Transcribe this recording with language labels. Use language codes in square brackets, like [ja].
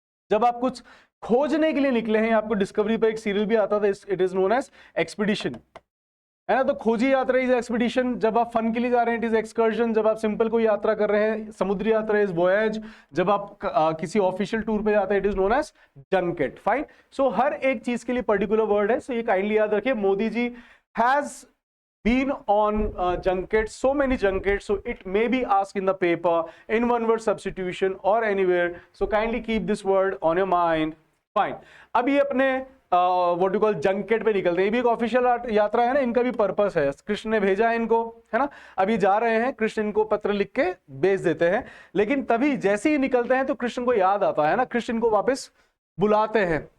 [hi] जब आप कुछ खोजने के लिए निकले हैं, आपको डिस्कवरी पे एक सीरियल भी आता था, [en] it is known as expedition, [hi] है ना। तो खोजी यात्रा इज एक्सपीडिशन, जब आप फन के लिए जा रहे हैं [en] it is excursion, [hi] जब आप सिंपल कोई यात्रा कर रहे हैं, समुद्री यात्रा इज वॉयज, जब आप किसी ऑफिशियल टूर पे जाते हैं [en] It is known as junket. [hi] Fine, सो हर एक चीज के लिए पर्टिकुलर वर्ड है, सो ये काइंडली याद रखिए। [en] Modi ji has been on junkets, so many junkets, so it may be asked in the paper in one word substitution or anywhere, so kindly keep this word on your mind। [hi] fine, अब ये अपने [en] what you call [hi] junket पे निकलते हैं। ये भी एक official यात्रा है ना, इनका भी पर्पस है, कृष्ण ने भेजा है इनको, है ना। अभी जा रहे हैं, कृष्ण इनको पत्र लिख के भेज देते हैं, लेकिन तभी जैसे ही निकलते हैं तो कृष्ण को याद आता है ना, कृष्ण इनको वापस बुलाते हैं।